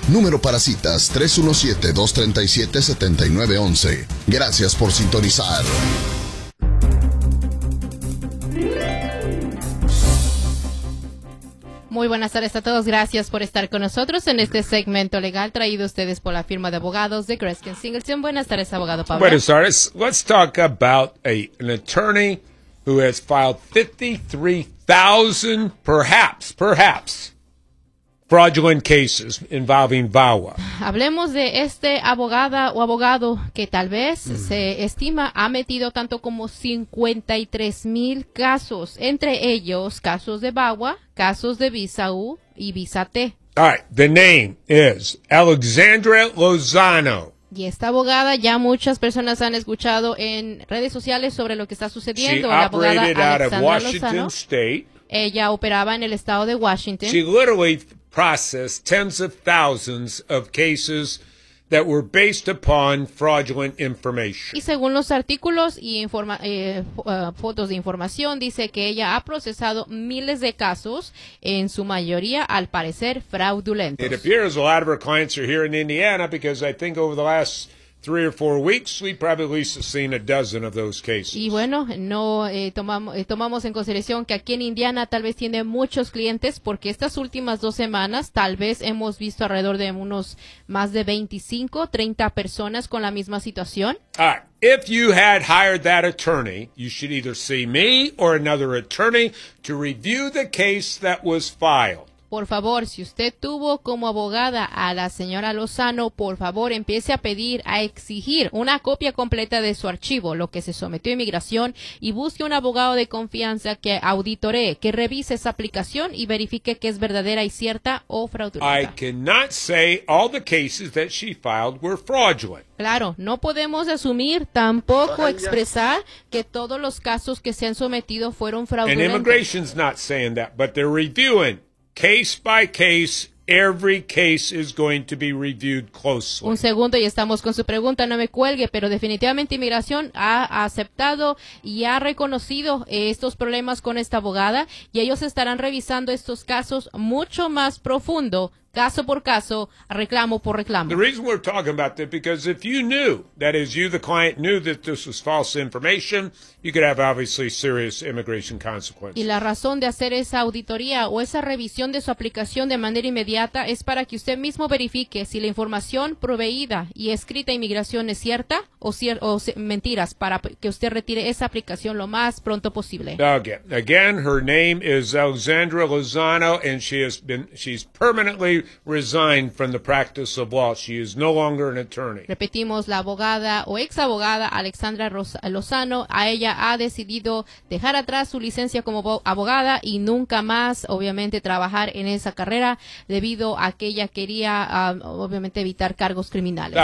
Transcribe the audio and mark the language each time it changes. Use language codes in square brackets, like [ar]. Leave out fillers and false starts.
[es] Número para citas 317-237-7911. Gracias por sintonizar. Muy buenas tardes a todos, gracias por estar con nosotros en este segmento legal traído a ustedes por la firma de abogados de Gretzky & Singleton. Buenas tardes, abogado Pablo. Buenas tardes, [en] let's talk about an attorney who has filed 53,000, perhaps, fraudulent cases involving VAWA. [es] Hablemos de este abogada o abogado que tal vez se estima ha metido tanto como 53,000 casos, entre ellos casos de VAWA, casos de visa U y visa T. [en] All right, the name is Alexandra Lozano. [es] Y esta abogada, ya muchas personas han escuchado en redes sociales sobre lo que está sucediendo. [en] She operated out of Washington State. [es] Ella operaba en el estado de Washington. [en] She literally processed tens of thousands of cases that were based upon fraudulent information. [es] Y según los artículos y fotos de información, dice que ella ha procesado miles de casos, en su mayoría, al parecer, fraudulentos. [en] It appears a lot of her clients are here in Indiana because I think over the last 3 or 4 weeks, we probably have seen a dozen of those cases. [es] Y bueno, no tomamos en consideración que aquí en Indiana tal vez tiene muchos clientes, porque estas últimas 2 semanas tal vez hemos visto alrededor de unos más de 25, 30 personas con la misma situación. [en] All right. If you had hired that attorney, you should either see me or another attorney to review the case that was filed. [es] Por favor, si usted tuvo como abogada a la señora Lozano, por favor, empiece a pedir, a exigir una copia completa de su archivo, lo que se sometió a inmigración, y busque un abogado de confianza que auditoree, que revise esa aplicación y verifique que es verdadera y cierta o fraudulenta. [en] I cannot say all the cases that she filed were fraudulent. [es] Claro, no podemos asumir, tampoco expresar que todos los casos que se han sometido fueron fraudulentos. [en] And immigration's not saying that, but they're reviewing. Case by case, every case is going to be reviewed closely. [es] Un segundo y estamos con su pregunta, no me cuelgue, pero definitivamente inmigración ha aceptado y ha reconocido estos problemas con esta abogada y ellos estarán revisando estos casos mucho más profundo, caso por caso, reclamo por reclamo. [en] The reason we're talking about this, because if you knew, that is you the client knew that this was false information, you could have obviously serious immigration consequences. [es] Y la razón de hacer esa auditoría o esa revisión de su aplicación de manera inmediata es para que usted mismo verifique si la información proveída y escrita a inmigración es cierta o mentiras para que usted retire esa aplicación lo más pronto posible. [en] Again, her name is Alexandra Lozano and she's permanently resigned from the practice of law. She is no longer an attorney. [es] Repetimos, la abogada o ex abogada Alexandra Lozano, a ella ha decidido dejar atrás su licencia como abogada y nunca más, obviamente, trabajar en esa carrera debido a que ella quería, obviamente, evitar cargos criminales.